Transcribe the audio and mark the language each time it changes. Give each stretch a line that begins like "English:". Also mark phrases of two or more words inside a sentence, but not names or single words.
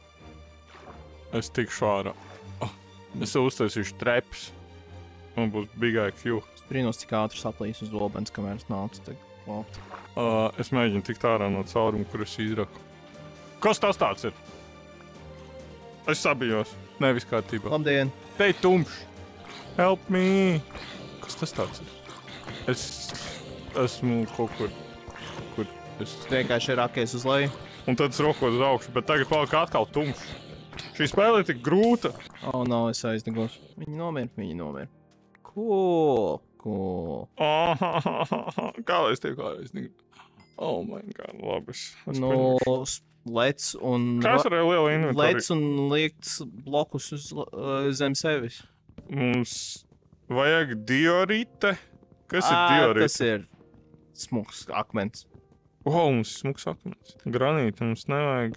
Latvian: tikšu ārā. Es uztaisīšu treps. Man būs
English: big IQ.
Latvian: Es brīnos, cik ātri saplīs uz lobens, kamēr es nācu tagad klāt. Es mēģinu tikt ārā no cauruma, kur es izraku. Kas tas tāds ir? Es sabijos. Nē, viss kārtībā. Labdien! Te ir tumšs.
English: Help me!
Latvian: Kas tas tāds ir? Es esmu kaut kur es... Vienkārši ir rakies uz leju. Un tad es rokos uz augšu, bet tagad palika atkal tumšs. Šī spēle ir tik grūta. Nav, es aizdegos. Viņi nomira. Cool. Kā lai es tiek ārā?
English: Oh my god,
Latvian: labi. Lec un... Kā es varēju lielu inventāri? Lec un liekt blokus uz zem sevis. Mums vajag diorite. Kas ir diorite? Tas ir smuks akmens. Mums ir smuks akmens. Granīti mums nevajag.